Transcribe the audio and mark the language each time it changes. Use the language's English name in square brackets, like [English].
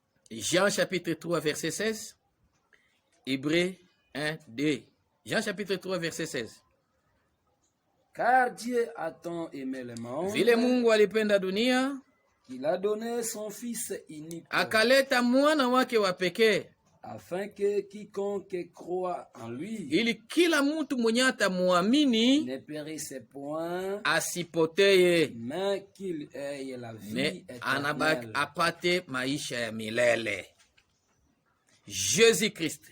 [French] Jean chapitre 3 verset 16. Hébreux 1, 2. Jean chapitre 3 verset 16. Car Dieu a tant aimé le monde, [Swahili] vile Mungu alipenda dunia, [French] qu'il a donné son fils unique, [Swahili] akaleta mwana wake wa pekee, [French] afin que quiconque croit en lui, [Swahili] ili kila mtu mwenye atamuamini [French] ne périsse point, [Swahili] asipoteye, [French] mais qu'il ait la vie mais éternelle. [Swahili] apate maisha ya milele. Jésus Christ.